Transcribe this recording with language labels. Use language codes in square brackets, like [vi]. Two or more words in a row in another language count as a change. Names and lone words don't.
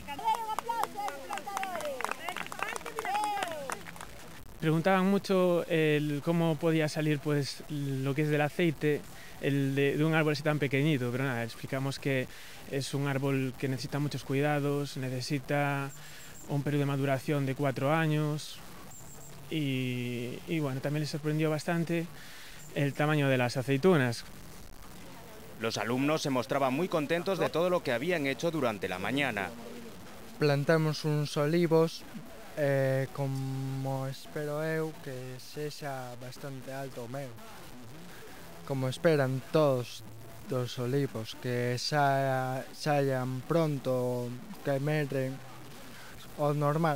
[es] Preguntaban mucho cómo podía salir pues lo que es del aceite de un árbol así tan pequeñito, pero nada, explicamos que es un árbol que necesita muchos cuidados, necesita un periodo de maduración de 4 años y bueno, también les sorprendió bastante el tamaño de las aceitunas. Los alumnos se mostraban muy contentos de todo lo que habían hecho durante la mañana. [gl] Plantamos uns olivos, como espero eu que sexa bastante alto o meu. Como esperan todos os olivos, que saian pronto, que medren o normal.